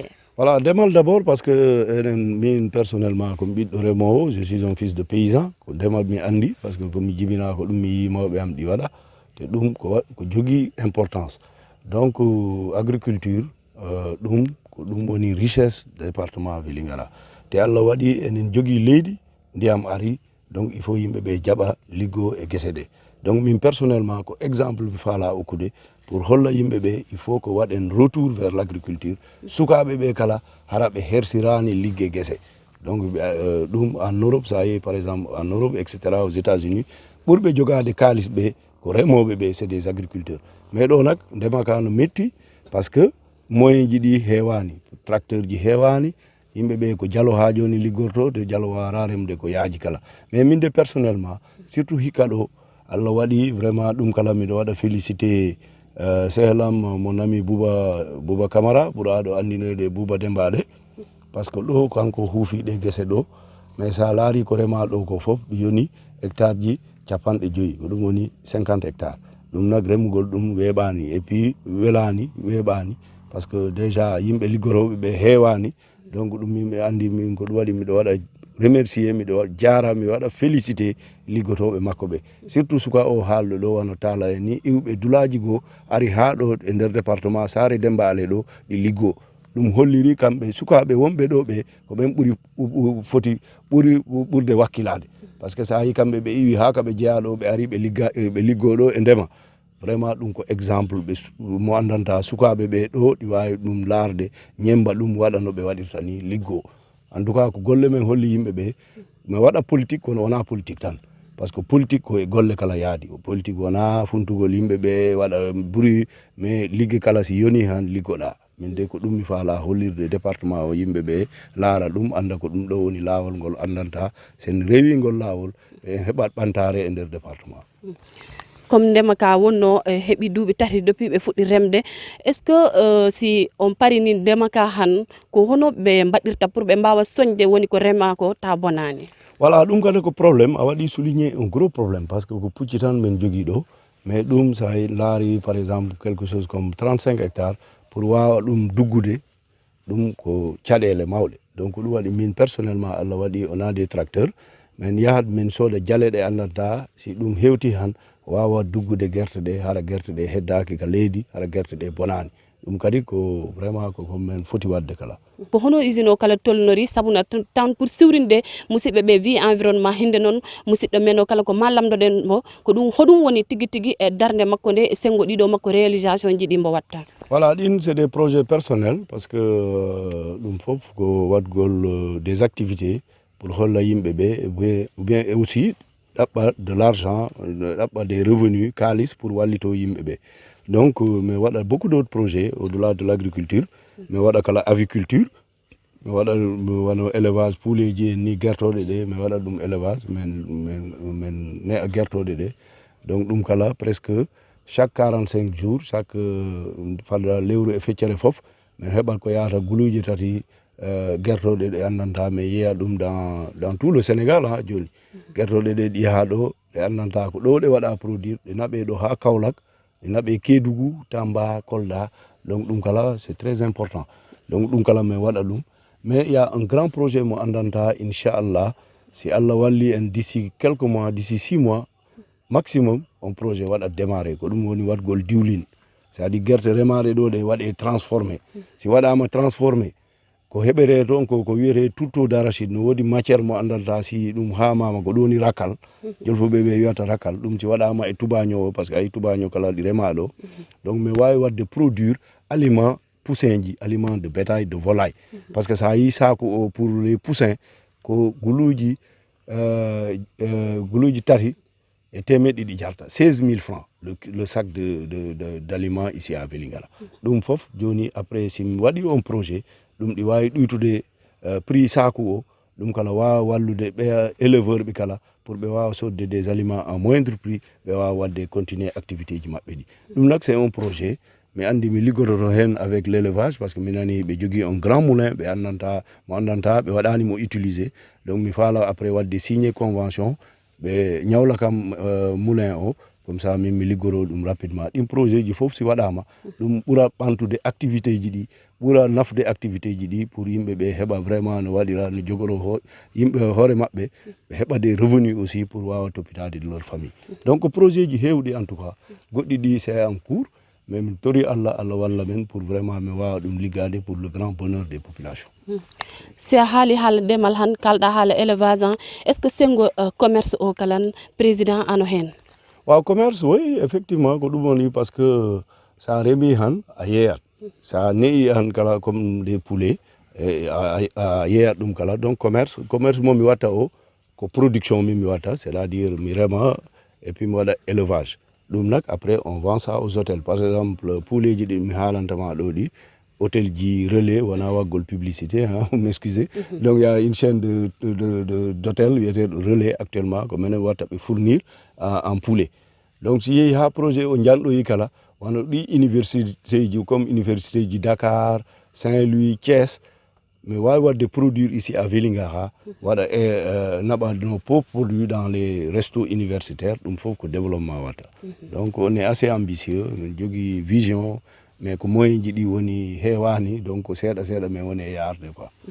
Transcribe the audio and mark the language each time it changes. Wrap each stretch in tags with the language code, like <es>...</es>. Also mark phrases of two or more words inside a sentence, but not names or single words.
<ff>Voilà, demal</ff> <fr>d'abord parce que</fr> <ff>min</ff> <fr>personnellement comme</fr> <ff>ɓiɗɗo remowo</ff> <fr>je suis un fils de paysan</fr> <ff>ko demal mi andi</ff> <fr>parce que</fr> <ff>komi jibina ko ɗum mi yi mawɓe am ɗi waɗa te ɗum ko jogui</ff> <fr>importance donc agriculture</fr> <ff>ɗum ko ɗum woni</ff> <fr>richesse département Vélingara</fr> <ff>te Allah waɗi enen jogui leydi ndiyam ari donc</ff> <fr>il faut</fr> <ff>yimɓe ɓe jaɓa liggo e guese ɗe donc min personnellement ko exemple mi faala okkude pour holla yimɓe ɓe</ff> <fr>il faut</fr> <ff>ko waɗen</ff> <fr>retour vers l'agriculture</fr> <ff>sukaɓe ɓe kala hara ɓe hersirani ligge guese donc ɗum</ff> <fr>en Europe ça y est par exemple en Europe etc aux États-Unis</fr> <ff>ɓurɓe jogade kalis ɓe ko remoɓe ɓe</ff> <fr>c'est des agriculteurs mais</fr> <ff>ɗo nak ndema ka no metti</ff> <fr>parce que moyen</fr> <ff>ji ɗi heewani tracteur ji heewani yimɓe ɓe ko jalo ha joni liggorto te jalo wara remde ko yaaji kala mais min de</ff> <fr>personnellement surtout</fr> <ff>hikka ɗo Allah waɗi vraiment ɗum kala miɗo waɗa félicité sehlam</ff> <fr>mon ami Bouba Camara</fr> <ff>ɓuura aɗo andinoyde Bouba Dembaɗe</ff> <fr>parce que</fr> <ff>ɗo kanko huufiɗe guese ɗo mais sa laari ko rema ɗo ko foof ɗi yoni hectare ji 50 ko ɗum woni 50 hectares ɗum nag remugol ɗum weeɓani</ff> <fr>et puis</fr> <ff>welani weeɓani</ff> <fr>parce que déjà</fr> <ff>yimɓe liggoroɓe ɓe heewani donc ɗum yimɓe andi min ko ɗum waɗi miɗo waɗa remercier miɗo jaara mi waɗa félicité liggotoɓe makko ɓe surtout suka o haalɗo ɗo wano Talla en ni iwɓe dulaji goo ari ha ɗo e nder département Saare Demba Ale ɗo ɗi liggo ɗum holliri kamɓe sukaɓe wonɓe ɗo ɓe ko ɓen ɓuri ɓurde wakkilade</ff> <fr>par ce que</fr> <ff>sa yi kamɓe ɓe iwi ha kaɓe jeeya ɗo ɓe ari ɓe liggo ɗo e ndema vraiment ɗum ko exemple ɓe mo andanta sukaɓe ɓe ɗo ɗi wawi ɗum laarde ñemba ɗum waɗa no ɓe waɗirta ni liggo</ff> <fr>en tout cas</fr> <ff>ko golle men holli yimɓe ɓe mi waɗa politique kono wona politique tan par ce que politique ko e golle kala yaadi politique wona funtugol yimɓe ɓe waɗa</ff> <fr>bruit mais</fr> <ff>ligge kala si yoni han liggoɗa min de ko ɗum mi faala hollirde département o yimɓe ɓe laara ɗum anda ko ɗum ɗo woni laawol ngol andanta sen rewi ngol laawol ɓe heɓat ɓantare e nder département. comme ndema ka wonno heɓi duuɓi tati depuis ɓe fuɗɗi remde</ff> <fr>est ce que si on</fr> <ff>parini ndema ka han ko hono ɓe mbaɗirta pour ɓe mbawa soñde woni ko rema ko ta bonani. voilà ɗum kadi ko probléme a waɗi</ff> <fr>souligné un gros problème par ce que</fr> <ff>ko pucci tan men jogui ɗo mais ɗum sa laari</ff> <fr>par exemple quelque chose comme 35 hectares pour</fr> <ff>wawa ɗum duggude ɗum ko caɗele mawɗe donc ɗum waɗi min personnellement Allah waɗi</ff> <fr>on a des tracteurs</fr> <ff>men yahat min sooda jale ɗe andanta si ɗum hewti han wawa duggude guerte ɗe hara guerte ɗe heddaki ka leydi hara guerte ɗe bonani ɗum kadi ko vraiment ko men foti wadde kala ko hono usine o kala tolnori sabuna tan pour siwrinde musidɓe ɓe</ff> <fr>vie environnement</fr> <ff>hinde noon musidɗo men o kala ko mallamdoɗen mo ko ɗum hoɗum woni tigui tigui e darde makko nde e sengo ɗiɗo makko réalisation ji ɗi mbo watta. voilà ɗin</ff> <fr>c'est des projets personnels parce que</fr> <ff>ɗum foof ko wadgol</ff> <fr>des activités pour</fr> <ff>holla yimɓe ɓe</ff> <fr>ou bien aussi</fr> <ff>ɗaɓɓa</ff> <fr>de l'argent</fr> <ff>ɗaɓɓa</ff> <fr>des revenus</fr> <ff>kalis pour wallito yimɓe ɓe donc mi waɗa</ff> <fr>beaucoup d'autres projets au delà de l'agriculture</fr> <ff>mi waɗa kala aviculture mi waɗa wano élevage pouleji en ni guertoɗe ɗe mi waɗa ɗum élevage men ne a guertoɗe ɗe donc ɗum kala</ff> <fr>presque chaque 45 jours chaque</fr> <ff>falla lewru e feccere foof min heɓat ko yahata guluji tati guertoɗe ɗe andanta mi yeeya ɗum</ff> <fr>dans tout le Sénégal</fr> <ff>ha joni guertoɗe ɗe ɗi yaha ɗo ɗe andanta ko ɗo ɗe waɗa produire ɗe naɓe ɗo ha Kaolack ɗe naɓe Kédougou Tamba Kolda donc ɗum kala</ff> <fr>c'est très important donc</fr> <ff>ɗum kala mi waɗa ɗum</ff> <fr>mais il y a un grand</fr> <ff>projet mo andanta inchallah si Allah walli en</ff> <fr>d'ici quelques mois d'ici 6 mois maximum on</fr> <ff>projet waɗa démarré ko ɗum woni waɗgol diwlin</ff> <fr>c'est à dire</fr> <ff>guerte remaɗe ɗo ɗe waɗe transformé si waɗama transformé ko heɓere toon ko wiyete</ff> <fr>tourteau d'arachide</fr> <ff>no woodi matière mo andanta si ɗum hamama ko ɗum woni rakal jolfuɓe ɓe wiyata rakal ɗum si waɗama e tubaño o</ff> <fr>par ce que</fr> <ff>ayi tubaño kala ɗi rema ɗo donc mi wawi wadde</ff> <fr>produire aliment poussin</fr> <ff>ji</ff> <fr>aliment de bétail de volaille par ce que</fr> <ff>sa yi saku o</ff> <fr>pour les poussins</fr> <ff>ko guluji tati e temeɗɗi ɗi jarta</ff> <fr>16 000 francs le sac d'aliments ici à Vélingara</fr> <ff>ɗum foof joni après si mi waɗi on projet ɗum ɗi wawi ɗuytude prix saku o ɗum kala wawa wallude ɓe éleveur ɓe kala pour ɓe wawa sodde des</ff> <fr>aliments à moindre prix</fr> <ff>ɓe wawa wadde continuer activité ji maɓɓe ɗi ɗum nak</ff> <fr>c'est un projet</fr> <ff>mi andi mi liggototo hen</ff> <fr>avec l'élevage parce que</fr> <ff>mi nani ɓe jogui</ff> <fr>un grand</fr> <ff>moulin ɓe andanta mo andanta ɓe waɗani mo utiliser donc mi faala après wadde</ff> <fr>signé convention</fr> <ff>ɓe ñawla kam moulin o</ff> <fr>comme ça</fr> <ff>min mi liggoro ɗum rapidement ɗin projet ji fof si waɗama ɗum ɓuura ɓantude activité ji ɗi ɓuura nafde activité ji ɗi pour yimɓe ɓe heɓa vraiment no waɗira no jogoro yimɓe hoore maɓɓe ɓe heɓa</ff> <fr>des revenus aussi pour</fr> <ff>wawa toppitade</ff> <fr>de leur famille donc projet</fr> <ff>ji hewɗi</ff> <fr>en tout cas</fr> <ff>goɗɗi ɗi</ff> <fr>c'est en cours mais</fr> <ff>min tori Allah walla men</ff> <fr>pour vraiment</fr> <ff>mi wawa ɗum liggade</ff> <fr>pour le grand bonheur des populations.</fr> <ff>Si a haali haala ndemal han kalɗa haala élevage</ff> <fr>est ce que</fr> <ff>sengo commerce o kalan président ano hen? Waaw</ff> <fr>commerce oui effectivement</fr> <ff>ko ɗum woni</ff> <fr>parce que</fr> <ff>sa reemi han a yeeyat sa ne'i han kala</ff> <fr>comme des poulets</fr> <ff>a yeeyat ɗum kala donc commerce mo mi watta o ko production mi watta</ff> <fr>c'est à dire</fr> <ff>mi rema</ff> <fr>et puis</fr> <ff>mi waɗa élevage ɗum nak</ff> <fr>après on vend ça aux hôtels par exemple poulet</fr> <ff>ji ɗi mi haalantama ɗo ɗi hôtel ji relais wona waggol</ff> <fr>publicité hein, m'excusez donc il y a une chaîne</fr> <ff>d'hôtel wiyete relais actuellement ko minen watta ɓe</ff> <fr>fournir en poulet donc</fr> <ff>si yeehi ha projet o janɗoyi kala wano ɗi université ji</ff> <fr>comme université</fr> <ff>ji Dakar Saint-Louis Thiès mais wawi wadde produire</ff> <fr>ici à Vélingara</fr> <ff>waɗa naɓa no pop</ff> <fr>produit dans les restos universitaires</fr> <ff>ɗum fof ko développement watta</ff> <fr>donc on est assez ambitieux</fr> <ff>min jogui</ff> <fr>vision mais</fr> <ff>ko moyen ji ɗi woni heewani donc seeɗa seeɗa mais woni e yarde quoi.</ff>